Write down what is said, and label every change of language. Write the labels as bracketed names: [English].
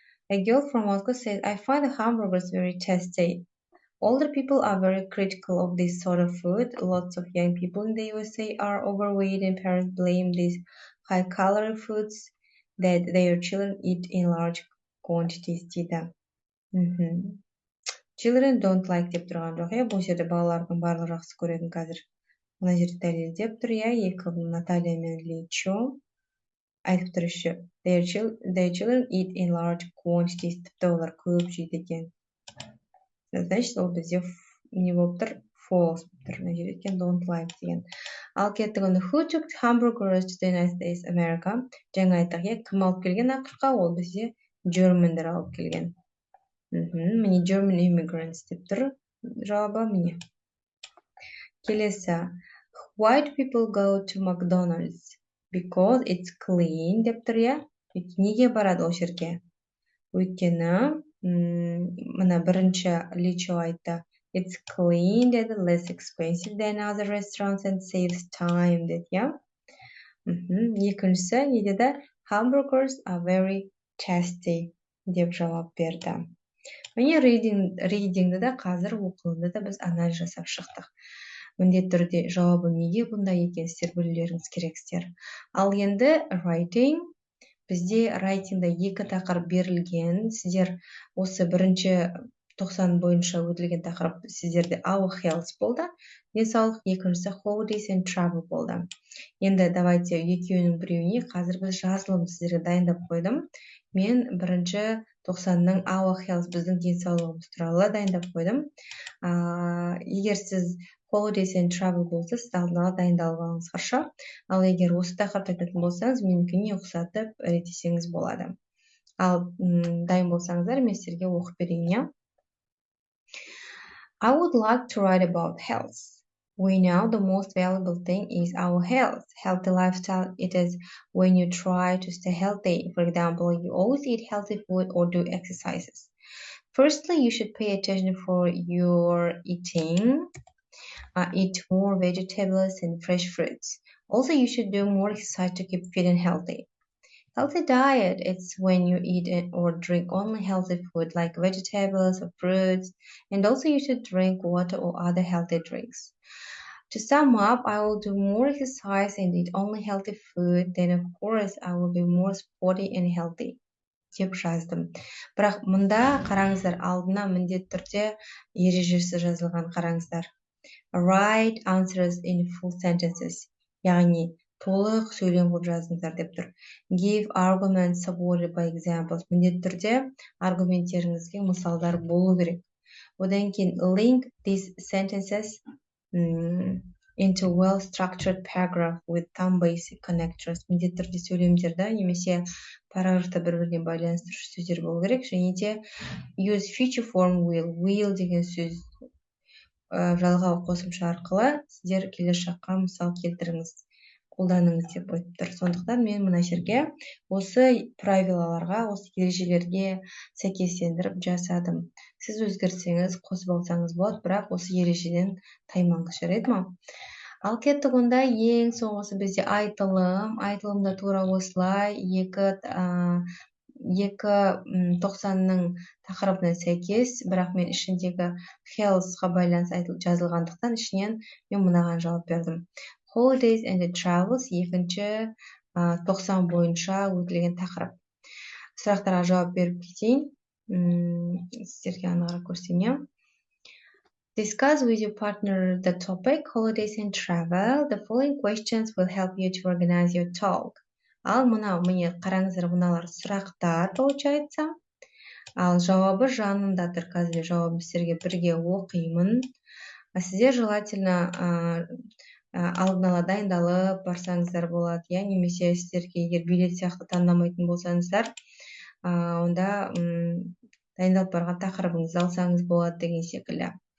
[English] A girl from Moscow says, I find the hamburgers very tasty. Older people are very critical of this sort of food. Lots of young people in the USA are overweight, and parents blame these high-calorie foods that their children eat in large quantities [Kazakh] дейді. [English] Children don't like [Kazakh] деп тұрған жоқ, бұл жерде балалардың барлығы жақсы көретін қазір. Мына жерде дәлелдеп тұр, екі Наталья мен Ли Чо айтып тұр үші. [English] Their children eat in large quantities, [Kazakh] тіпті олар көп жейді екен. [Russian] Значит, [Kazakh] ол бізде не болып тұр? False болып тұр. Мына жерде екен [English] don't like [Kazakh] деген. Ал кеттік оны [English] who took hamburgers to the United States America? [Kazakh] Жаңа айттық, кім алып келген ақшқа? Ол бізде Germanдар алып келген. Міне [English] German immigrants [Kazakh] деп тұр. Жауабы міне. Келесі. [English] Why do people go to McDonald's? Because it's clean [Kazakh] деп тұр, иә? Неге барады ол жерге? Өйткені, мына бірінші Ли Чо айтты. [English] It's clean and less expensive than other restaurants and saves time [Kazakh] деді, иә. Екіншісі не деді? [English] Hamburgers are very tasty [Kazakh] деп жауап берді. Міне readingді да қазір оқылымды да біз анализ жасап шықтық. Міндетті түрде жауабы неге бұндай екенін сіздер білулеріңіз керексіздер. Ал енді writing, бізде writingда екі тақырып берілген. Сіздер осы бірінші 90 бойынша өтілген тақырып сіздерде [English] our health [Kazakh] болды, денсаулық, екіншісі [English] holidays and travel [Kazakh] болды. Енді [Russian] давайте [Kazakh] екеуінің біреуіне қазір біз жазылым сіздерге дайындап қойдым. Мен бірінші 90-ның [English] our health [Kazakh] біздің денсаулығымыз туралы дайындап қойдым. Егер сіз [English] holidays and travel [Kazakh] болса, сіз алдын ала дайындалып алыңыз, [Russian] хорошо? [Kazakh] Ал егер осы тақырыпты айтатын болсаңыз, менікіне ұқсатып реттесеңіз болады. Ал дайын болсаңыздар, мен сіздерге оқып берейін, иә? [English] I would like to write about health. We know the most valuable thing is our health. Healthy lifestyle, it is when you try to stay healthy. For example, you always eat healthy food or do exercises. Firstly, you should pay attention for your eating. Eat more vegetables and fresh fruits. Also, you should do more exercise to keep fit and healthy. Healthy diet, it's when you eat or drink only healthy food like vegetables or fruits, and also you should drink water or other healthy drinks. To sum up, I will do more exercise and eat only healthy food, then of course I will be more sporty and healthy. [Kazakh] деп жаздым. Бірақ мұнда қараңыздар, алдына міндетті түрде ережесі жазылған, қараңыздар. [English] Write answers in full sentences. [Kazakh] Яғни толық сөйлем қылып жазыңыздар деп тұр. [English] Give arguments supported by examples. [Kazakh] Міндетті түрде аргументтеріңізге мысалдар болу керек. Одан кейін [English] link these sentences into well-structured paragraph with some basic connectors. [Kazakh] Міндетті түрде сөйлемдерді немесе параграфта бір-біріне байланыстырушы сөздер болу керек. Және де [English] use future form will [Kazakh] деген сөз жалғау қосымша арқылы сіздер келесі жаққа мысал келтіріңіз, қолданыңыз деп айтып тұр. Сондықтан мен мына жерге осы правилаларға, осы ережелерге сәйкестендіріп жасадым. Сіз өзгертсеңіз, қосып алсаңыз болады, бірақ осы ережеден таймаңыз, жарайды ма? Ал кеттік онда ең соңғысы бізде айтылымда тура осылай екі 90-ның тақырыбына сәйкес, бірақ мен ішіндегі health-ға байланысты жазылғандықтан ішінен мен мынаған жауап бердім. Holidays and travels екінші 90 бойынша өтілген тақырып. Сұрақтарға жауап беріп кетейін. Сіздерге анығырақ көрсетейін. [English] Discuss with your partner the topic holidays and travel. The following questions will help you to organize your talk. [Kazakh] Ал міне қараңыздар, мыналар сұрақтар получается. Ал жауабы жанындадыр. Қазір жауабын сіздерге бірге оқимын. Сіздер желательно алдын ала дайындалып барсаңыздар болады, я, немесе сіздерге егер билет сияқты таңдамайтын болсаңыздар, онда дайындалып барған тақырыбыңызды алсаңыз болады деген секілді.